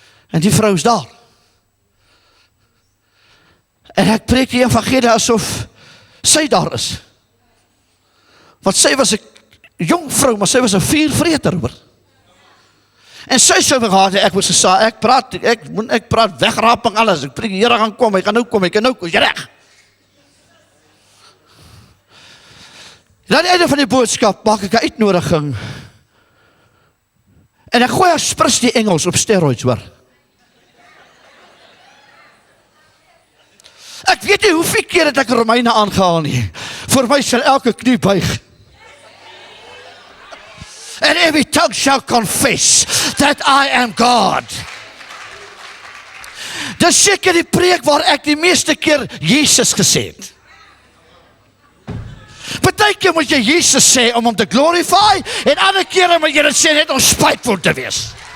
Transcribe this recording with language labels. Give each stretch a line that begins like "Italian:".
Afrikaans: en die vrou is daar, en ek preek die evangelie asof sy daar is, want sy was 'n jong vrou, maar sy was 'n vuurvreter, hoor, en sy sou gehad, ek was gesê, ek praat wegraping alles, ek preek, die Here gaan kom, hy gaan nou kom, is jy reg? En aan die einde van die boodskap, maak ek 'n uitnodiging, en ek gooi as sprits die Engels op steroids, hoor. Ek weet nie hoeveel keer het ek Romeine aangehaal nie, voor my sal elke knie buig,
English: and every tongue shall confess that I am God.
Afrikaans: Dis seker die preek waar ek die meeste keer Jesus gesê het. Partykeer moet jy Jesus sê om hom te glorify, en ander kere moet jy dit sê net om spiteful te wees.